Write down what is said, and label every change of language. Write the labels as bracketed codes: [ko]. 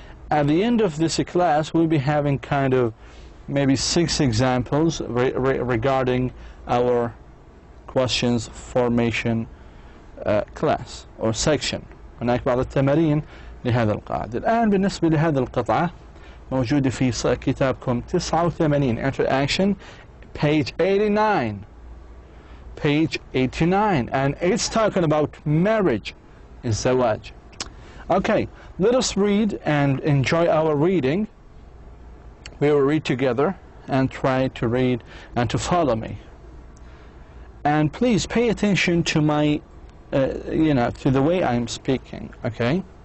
[en] At the end of this class, we'll be having kind of maybe 6 examples regarding our questions formation class or section. [ar] هناك بعض التمارين لهذا القاعدة. الآن بالنسبة لهذه القطعة موجودة في كتابكم 89 [en] Interaction page 89. Page 89, and it's talking about marriage, الزواج. Okay, let us read and enjoy our reading. We will read together and try to read and to follow me. And please pay attention to my, to the way I'm speaking, okay?